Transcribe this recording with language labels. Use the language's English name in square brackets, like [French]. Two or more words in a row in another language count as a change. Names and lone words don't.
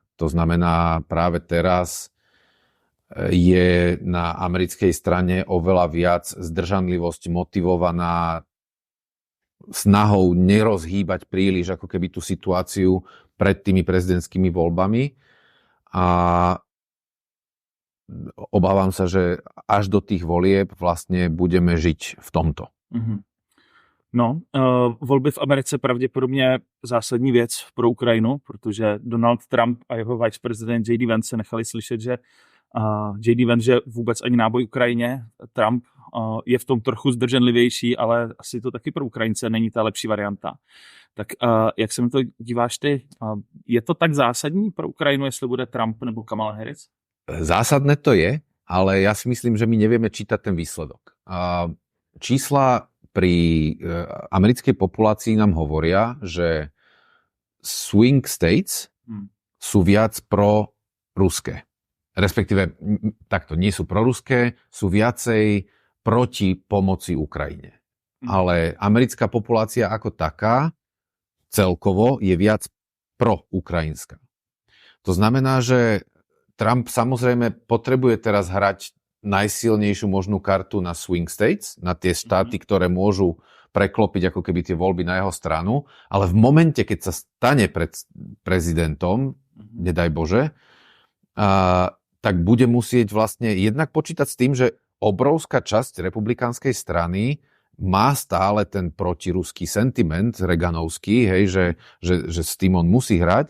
[Slovak] To znamená, práve teraz je na americkej strane oveľa viac zdržanlivosť motivovaná snahou nerozhýbať príliš ako keby tú situáciu pred tými prezidentskými voľbami a obávam sa, že až do tých volieb vlastne budeme žiť v tomto. [Czech] No, volby v Americe pravděpodobně zásadní věc pro Ukrajinu, protože Donald Trump a jeho viceprezident J.D. Vance se nechali slyšet, že J.D. Vance, že vůbec ani náboj Ukrajině, Trump je v tom trochu zdrženlivější, ale asi to taky pro Ukrajince není ta lepší varianta. Tak jak se na to díváš ty? Je to tak zásadní pro Ukrajinu, jestli bude Trump nebo Kamala Harris? [Slovak] Zásadné to je, ale ja si myslím, že my nevieme čítať ten výsledok. Čísla pri americkej populácii nám hovoria, že [English] swing states [Slovak] sú viac pro-ruské. Respektíve, takto, nie sú proruské, sú viacej proti pomoci Ukrajine. Ale americká populácia ako taká celkovo je viac pro-ukrajinská. To znamená, že Trump samozrejme potrebuje teraz hrať najsilnejšiu možnú kartu na [English] swing states, [Slovak] na tie štáty, ktoré môžu preklopiť ako keby tie voľby na jeho stranu, ale v momente, keď sa stane pred prezidentom, nedaj Bože, tak bude musieť vlastne jednak počítať s tým, že obrovská časť republikánskej strany má stále ten protiruský sentiment reganovský, hej, že s tým on musí hrať.